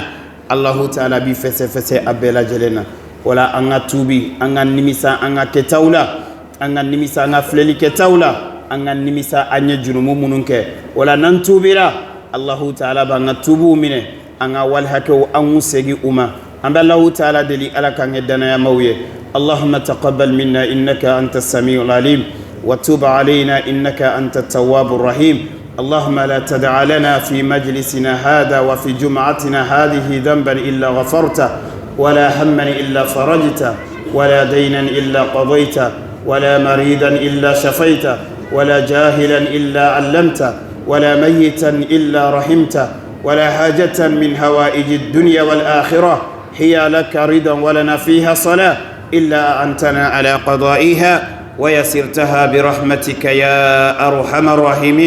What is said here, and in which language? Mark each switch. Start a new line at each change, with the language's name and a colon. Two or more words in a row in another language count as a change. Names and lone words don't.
Bambara: Allahu Taala b'i fɛsɛfɛsɛ a bɛɛ lajɛlen na wala an ka tuubi an ka nimisa an ka kɛtaw la an ka nimisa an ka filɛli kɛtaw la an ka nimisa an ye jurumu minnu kɛ wala n'an tuubira Allahu Taala b'an ka tuubiw minɛ an ka wali hakɛw an k'u segin u ma an bɛ Allahu Taala deli Ala k'an kɛ danayamaw ye
Arabic: اللهم تقبل منا إنك أنت السميع العليم وتب علينا إنك أنت التواب الرحيم اللهم لا تدع لنا في مجلسنا هذا وفي جمعتنا هذه ذنبا إلا غفرته ولا هما إلا فرجته ولا دينا إلا قضيته ولا مريضا إلا شفيته ولا جاهلا إلا علمته ولا ميتا إلا رحمته ولا حاجة من هوائج الدنيا والآخرة هي لك رضا ولنا فيها صلاة إلا أعنتنا على قضائها ويسرتها برحمتك يا أرحم الراحمين.